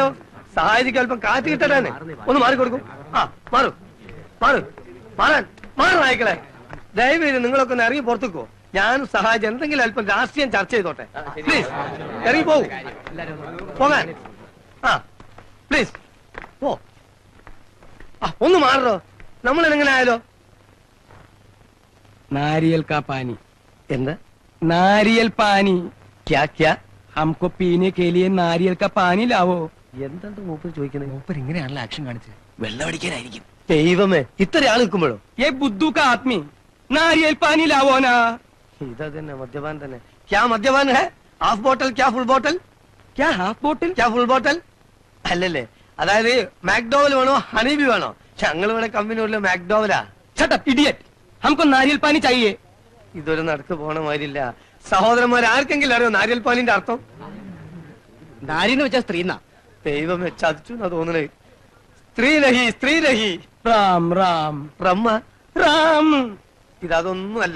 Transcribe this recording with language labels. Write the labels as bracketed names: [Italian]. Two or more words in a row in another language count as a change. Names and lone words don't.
[Malayalam] സഹായിക്ക് അല്പം കാറ്റ് കിട്ടാനെ. ഒന്ന് മാറിക്കൊടുക്കും. ആ മാറും മാറും മാറാൻ മാറും. നായ്ക്കളെ ദയവേത് നിങ്ങളൊക്കെ ഒന്ന് ഇറങ്ങി പുറത്തുക്കോ. ഞാൻ സഹായിച്ച് എന്തെങ്കിലും അല്പം രാഷ്ട്രീയം ചർച്ച ചെയ്തോട്ടെ. പ്ലീസ് ഇറങ്ങി പോകൂ. പോകാൻ. ആ പ്ലീസ് പോ. ഒന്ന് മാറോ. നമ്മൾ എങ്ങനെ ആയാലോ? [Hindi] नारियल का पानी. [Malayalam] എന്താ [Hindi] नारियल पानी. क्या क्या? हमको पीने के लिए नारियल का पानी लाओ. [Malayalam] എന്താണ് മൂപ്പർ ചോദിക്കുന്നത്? ऊपर ഇങ്ങനെയാണല്ലോ ആക്ഷൻ കാണിച്ചത്. വെള്ളം അടിക്കാനായിരിക്കും. ദൈവമേ, ഇത്ര ആൾ നിൽക്കുമ്പോഴോ? [Hindi] ये बुद्धू का आदमी नारियल पानी लाओ ना. [Malayalam] ഇതാ തന്നെ മദ്യപാൻ തന്നെ. [Hindi] क्या मद्यपान है? [English] half bottle [Malayalam] ക്യാ [English] full bottle? [Hindi] क्या हाफ बोतल? [Malayalam] ക്യാ [English] full bottle [Malayalam] അല്ലല്ലേ? അതായത് മാക്ഡോവൽ വേണോ ഹണീബി വേണോ? ഞങ്ങൾ ഇവിടെ കമ്പനിയുള്ള മാക്ഡോവലാ. [English] shut up idiot. [Hindi] हमको नारियल पानी चाहिए. [Malayalam] ഇതൊരു നടക്ക് പോണ മാതിരില്ല. സഹോദരന്മാർ ആർക്കെങ്കിലും അറിയോ നാരിയൽ പാലിന്റെ അർത്ഥം? [Hindi] नारी ने [Malayalam] വെച്ചാ സ്ത്രീ. ദൈവമേ, ചതിച്ചു എന്നാ തോന്നണേ. സ്ത്രീ രഹി സ്ത്രീ രഹി. राम राम ബ്രഹ്മ राम. ഇതൊന്നുമല്ല.